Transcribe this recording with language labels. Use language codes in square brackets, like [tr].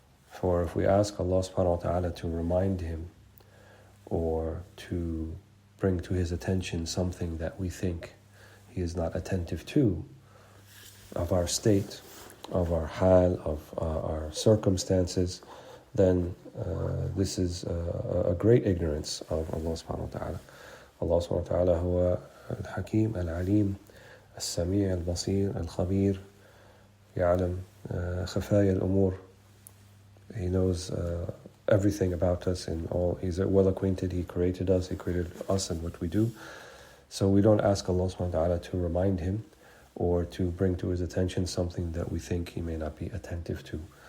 [en] For if we ask Allah subhanahu wa ta'ala to remind Him or to bring to His attention something that we think He is not attentive to, of our state, of our hal, of our circumstances, then this is a great ignorance of Allah subhanahu wa ta'ala. [ar] Allah subhanahu wa ta'ala huwa الحكيم العليم السميع البصير الخبير يعلم خفايا الأمور. [en] He knows everything about us and all. He's well acquainted. He created us. He created us and what we do. So we don't ask Allah subhanahu wa ta'ala to remind Him or to bring to His attention something that we think He may not be attentive to.